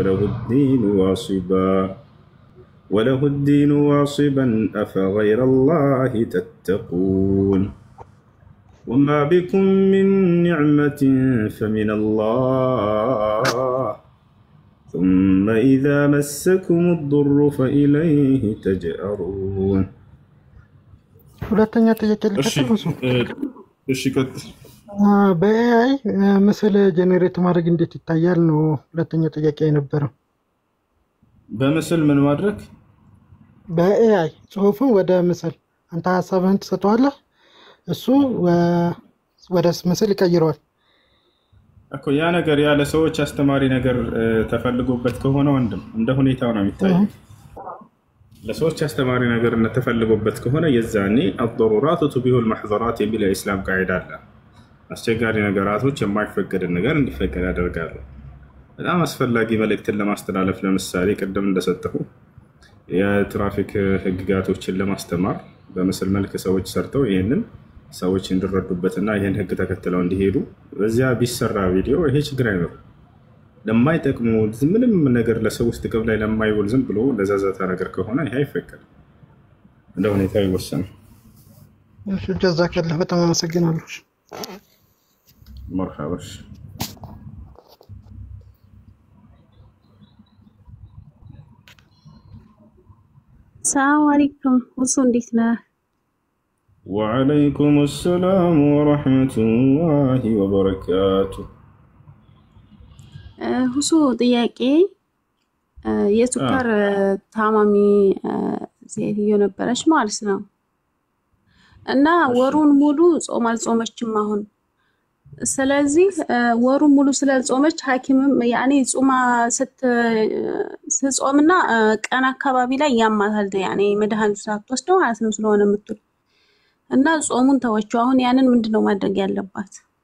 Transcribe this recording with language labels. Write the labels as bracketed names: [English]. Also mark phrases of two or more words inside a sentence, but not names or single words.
[Arabic] وله الدين واصبا أفغير الله تتقون وما بكم من نعمة فمن الله ثم إذا مسكم الضر فإليه تجأرون. [Amharic] ሁለተኛ ጥያቄ ልቀጥል። እሺ ቀጥል። በኤአይ ምስል ጄኔሬት ማድረግ እንዴት ይታያል ነው ሁለተኛ ጥያቄ የነበረው። በምስል ምን ማድረግ? በኤአይ ጽሁፍን ወደ ምስል አንተ ሀሳብህን ትሰጠዋለህ፣ እሱ ወደ ምስል ይቀይረዋል እኮ። ያ ነገር ያለ ሰዎች አስተማሪ ነገር ተፈልጎበት ከሆነ ወንድም እንደ ሁኔታው ነው የሚታየው። ለሰዎች አስተማሪ ነገር ተፈልጎበት ከሆነ የዛኔ [Arabic] الضرورات تبيح المحظورات [Amharic] የሚል የኢስላም ቃዒዳ አለ። አስቸጋሪ ነገራቶች የማይፈቀድን ነገር እንዲፈቀድ ያደርጋሉ። በጣም አስፈላጊ መልእክትን ለማስተላለፍ ለምሳሌ ቅድም እንደሰጠሁ የትራፊክ ህግጋቶችን ለማስተማር በምስል መልክ ሰዎች ሰርተው ይሄንን ሰዎች እንዲረዱበትና ይሄን ህግ ተከትለው እንዲሄዱ በዚያ ቢሰራ ቪዲዮ ይሄ ችግር አይኖርም። ለማይጠቅሙ ምንም ነገር ለሰው ውስጥ ጥቅም ላይ ለማይውል ዝም ብሎ ለዛዛታ ነገር ከሆነ ይሄ አይፈቀድም። እንደ ሁኔታው ይወሰናል። እሺ ጀዛከላህ በጣም አመሰግናለሁ። [Arabic] مرحبا. السلام عليكم وصنديتنا. وعليكم السلام ورحمة الله وبركاته. [Amharic] ሁሱ ጥያቄ የሱካር ታማሚ ሴትዮ ነበረች ማለት ነው እና ወሩን ሙሉ ጾም አልጾመችም አሁን። ስለዚህ ወሩን ሙሉ ስለጾመች ሐኪምም ያኔ ጾማ ስትጾምና ቀን አካባቢ ላይ ያማታል ያኔ መድኃኒት ሳትወስደው ማለት ነው ስለሆነ የምትል እና ጾሙን ተወችው። አሁን ያንን ምንድነው ማድረግ ያለባት?